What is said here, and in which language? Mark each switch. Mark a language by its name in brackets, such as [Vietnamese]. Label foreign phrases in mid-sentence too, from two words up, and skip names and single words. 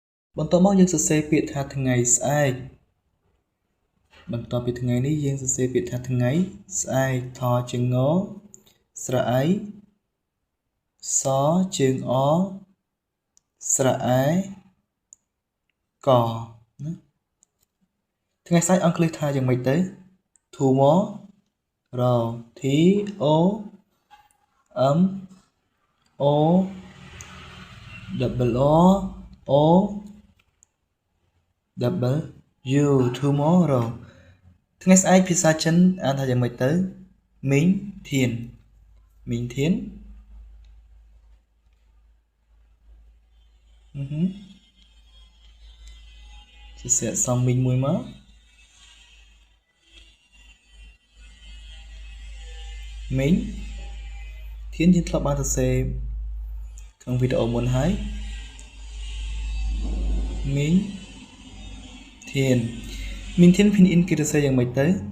[Khmer] បន្ទាប់មកយើងសរសេរពាក្យថាថ្ងៃស្អែកបន្ទាប់ពីថ្ងៃនេះយើងសរសេរពាក្យថាថ្ងៃស្អែកថជើងងស្រអៃសជើងអស្រអែកណាថ្ងៃស្អែកអង់គ្លេសថាយ៉ាងម៉េចទៅ [English] tomorrow T O M O double O double U tomorrow [Khmer] ថ្ងៃស្អែកភាសាចិនអានថាយ៉ាងម៉េចទៅ [Chinese] 明天明天 [Khmer] សរសេរសំមីងមួយមក មីងធានយើងធ្លាប់បានសរសេរក្នុងវីដេអូមុនហើយ [Chinese] 明天明天拼音 [Khmer] គេសរសេរយ៉ាងម៉េចទៅ